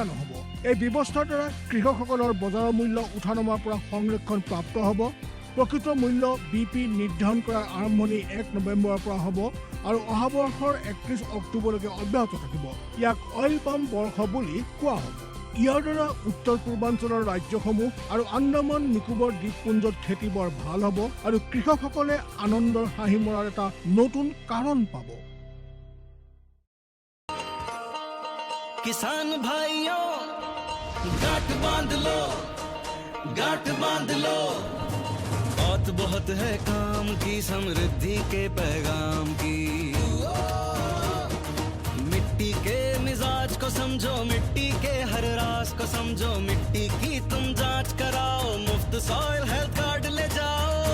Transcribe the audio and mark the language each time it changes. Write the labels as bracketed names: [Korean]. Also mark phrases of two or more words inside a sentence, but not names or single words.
[Assamese] নহ'ব এই ব্যৱস্থাৰ দ্বাৰা কৃষকসকলৰ বজাৰৰ মূল্য উঠানামাৰ পৰা সংৰক্ষণ প্ৰাপ্ত হ'ব প্ৰকৃত মূল্য BP নিৰ্ধাৰণ কৰাৰ আৰম্ভণি 1 নৱেম্বৰৰ পৰা হ'ব আৰু অহা বৰ্ষৰ 31 অক্টোবৰলৈকে অব্যাহত থাকিব ইয়াক [English] oil palm [Assamese] বৰ্ষ বুলি কোৱা হ'ব ইয়াৰ দ্বাৰা উত্তৰ পূৰ্বাঞ্চলৰ ৰাজ্যসমূহ আৰু আন্দামান নিকোবৰ দ্বীপপুঞ্জত খেতি বৰ ভাল হ'ব আৰু কৃষকসকলে আনন্দৰ হাঁহি মৰাৰ এটা নতুন কাৰণ পাব [Hindi] किसान भाइयों गांठ बांध लो बात बहुत है काम की समृद्धि के पैगाम की मिट्टी के मिजाज को समझो मिट्टी के हर रास इतिहास को समझो, मिट्टी की तुम जांच कराओ, मुफ्त [English] soil health card [Hindi] ले जाओ।